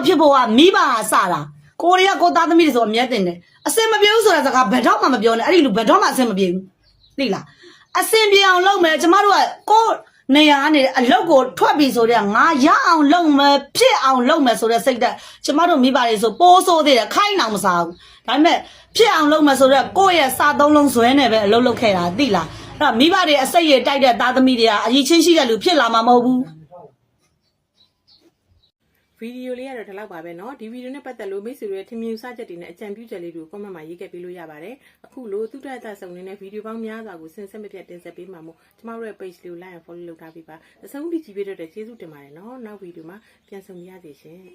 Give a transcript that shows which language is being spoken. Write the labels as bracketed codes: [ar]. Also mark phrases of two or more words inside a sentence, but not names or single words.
[my] ဖြစ်ဖို့ကမိဘကစတာကိုရီးယားကိုသားသမီးတွေဆိုအမြဲတင်တယ်အစင်မပြေဘူးဆိုတာစကားဘယ်တော့မှမပြောနဲ့အဲ့ဒီလူဘယ်တော့မှအစင်မပြေဘူးသိလားအစင်ပြေအောင်လုပ်မယ်ကျမတို့ကကိုနေရာကနေအလုတ်ကိုထွက်ပြီဆိုတဲ့ငါရအောင်လုပ်မယ်ဖြစ်အောင်လုပ်မယ်ဆိုတဲ့စိတ်သက်ကျမတို့မိဘတွေဆိုပိုးဆိုးသေးတယ်ခိုင်းအောင်မစားဘူးဒါပေမဲ့ဖြစ်အောင်လုပ်မယ်ဆိုတော့ကိုယ့်ရဲ့စာသုံးလုံးဇွဲနဲ့ပဲအလုတ်လုပ်ခဲ့တာသိလားအဲ့မိဘတွေအစိတ်ရတိုက်တဲ့သားသမီးတွေကအရေးချင်းရှိတဲ့လူဖြစ်လာမှာမဟုတ်ဘူး ဗီဒီယိုလေးကတော့ဒီလောက်ပါပဲเนาะဒီဗီဒီယိုနဲ့ပတ်သက်လို့မိတ်ဆွေတွေထင်မြင်စချက်တွေနဲ့အကြံပြုချက်လေးတွေကို comment မှာရေးခဲ့ပေးလို့ရပါတယ်အခုလိုသုတတဆုံနေတဲ့ဗီဒီယိုပေါင်းများစွာကိုစဉ်ဆက်မပြတ်တင်ဆက်ပေးမှာမို့ကျမတို့ရဲ့ page လေးကို [en] like and follow [my] လုပ်ထားပေးပါအဆုံးထိကြည့်ပေးတော့ကျေးဇူးတင်ပါတယ်เนาะနောက်ဗီဒီယိုမှာပြန်ဆုံရစေရှင်